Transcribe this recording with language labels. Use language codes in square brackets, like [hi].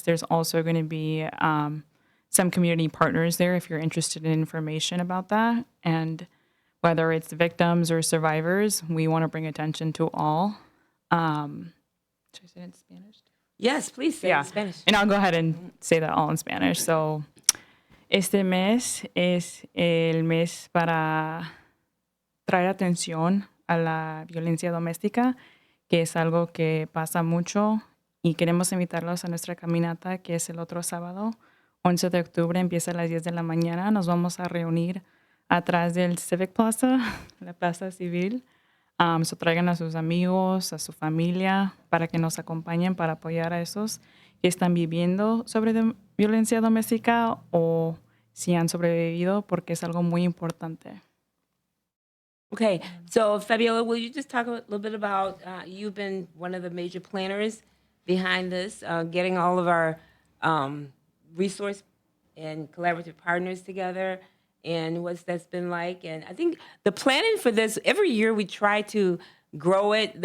[en] There's also going to be some community partners there if you're interested in information about that. And whether it's victims or survivors, we want to bring attention to all. Should I say it in Spanish? Yes, please say it in Spanish. And I'll go ahead and say that all in Spanish. [es] So, este mes es el mes para traer atención a la violencia doméstica, que es algo que pasa mucho, y queremos invitarlos a nuestra caminata, que es el otro sábado, 11 de octubre, empieza a las 10 de la mañana. Nos vamos a reunir atrás del Civic Plaza, la Plaza Civil. So traigan a sus amigos, a su familia, para que nos acompañen para apoyar a esos que están viviendo sobre violencia doméstica o si han sobrevivido, porque es algo muy importante. [en] Okay, so Fabiola, will you just talk a little bit about, you've been one of the major planners behind this, getting all of our resource and collaborative partners together, and what's that's been like. And I think the planning for this, every year we try to grow it.